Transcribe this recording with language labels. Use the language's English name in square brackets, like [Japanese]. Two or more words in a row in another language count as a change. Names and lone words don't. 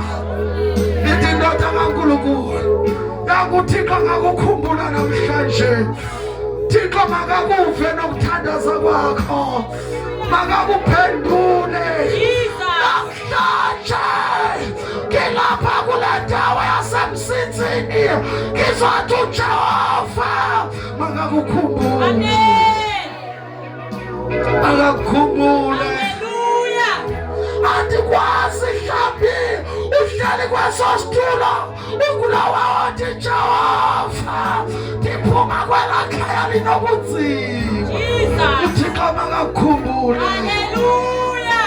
[Xhosa] ithi ndoda kaNkulunkulu yakuThixo ngakukhumbula namhlanje Thixo makakuve nokuthandaza kwakho makakuphendule namhlanje [Zulu] ngilapha kule ndawo yasemsizini ngizothi [Xhosa] uJehova makakukhumbule Amen. makakukhumbule Hallelujah. andikwazi mhlawumbi uhleli kweso situlo ukulawa wathi Jehova ndiphuma kwela khaya linobunzima uThixo makakukhumbule Hallelujah.